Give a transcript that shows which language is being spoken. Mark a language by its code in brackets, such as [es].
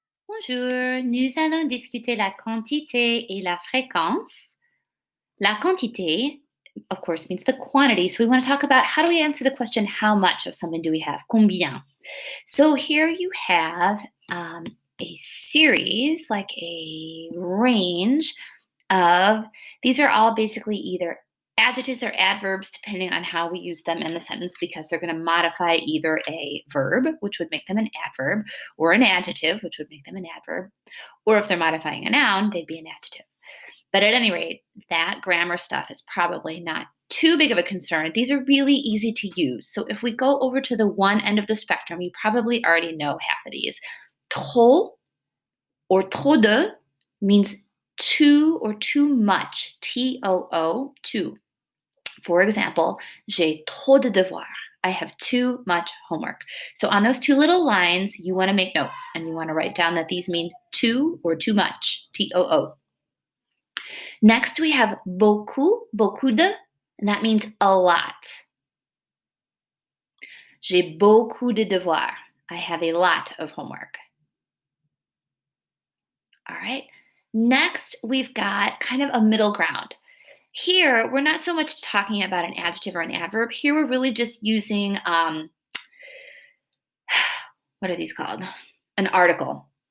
[fr] Bonjour, nous allons discuter la quantité et la fréquence. [en] La quantité, of course, means the quantity. So we want to talk about how do we answer the question, how much of something do we have? Combien? So here you have a series, like a range of, these are all basically either adjectives or adverbs, depending on how we use them in the sentence, because they're going to modify either a verb, which would make them an adverb, or an adjective, which would make them an adverb, or if they're modifying a noun, they'd be an adjective. But at any rate, that grammar stuff is probably not too big of a concern. These are really easy to use. So if we go over to the one end of the spectrum, you probably already know half of these. Trop or trop de means too or too much, T-O-O, too. For example, [fr] j'ai trop de devoirs. [en] I have too much homework. So on those two little lines, you want to make notes and you want to write down that these mean too or too much, T-O-O. Next, we have beaucoup, beaucoup de, and that means a lot. [fr] J'ai beaucoup de devoirs. [en] I have a lot of homework. All right. Next, we've got kind of a middle ground. Here, we're not so much talking about an adjective or an adverb. Here, we're really just using, what are these called? An article.